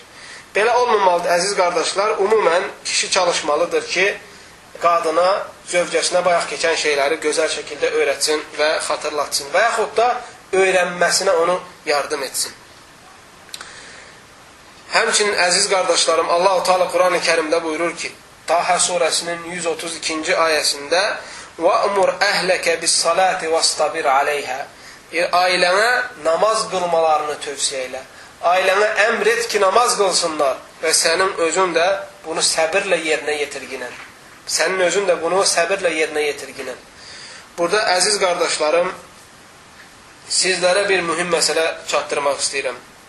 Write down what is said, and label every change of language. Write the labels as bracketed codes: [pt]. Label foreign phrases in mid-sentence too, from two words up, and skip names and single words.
[az] Belə olmamalıdır, əziz qardaşlar. Umumən kişi çalışmalıdır ki, qadına, zövcəsinə bayaq keçən şeyləri gözəl şəkildə öyrətsin və xatırlatsın və yaxud da öyrənməsinə onu yardım etsin. Həmçinin, əziz qardaşlarım, Allah-u Teala Quran-ı Kərimdə buyurur ki, Taha surəsinin 132-ci ayəsində [ar] وَأْمُرْ أَهْلَكَ بِالصَّلَاةِ وَاسْتَبِرْ عَلَيْهَا [az] Ailənə namaz qılmalarını tövsiyə elə. Ailənə əmr et ki, namaz qılsınlar və sənin özün də bunu səbirlə yerinə yetirginən. Sənin özün də bunu səbirlə yerinə yetirginən. Burada, əziz qardaşlarım, sizlərə bir mühüm məsələ çatdırmaq istəyirəm.